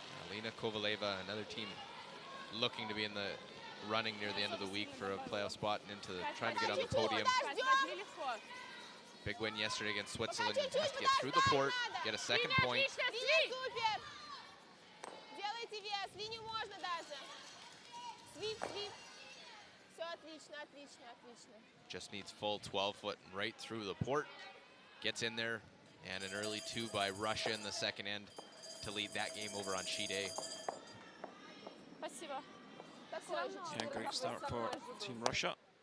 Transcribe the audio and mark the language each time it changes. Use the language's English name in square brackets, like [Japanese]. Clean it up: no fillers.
[English] Alina Kovaleva, another team looking to be in the running near the end of the week for a playoff spot and into trying to get on the podium. Big win yesterday against Switzerland. Has to get through the port, get a second point. [Russian] Линия супер! Делайте вес, линию можно даже. Свип, свип. Все отлично, отлично, отлично. [English] Just needs full 12 foot and right through the port. Gets in there, and an early 2 by Russia in the second end to lead that game over on sheet A. [Russian] Спасибо. [English] Yeah, great start for Team Russia.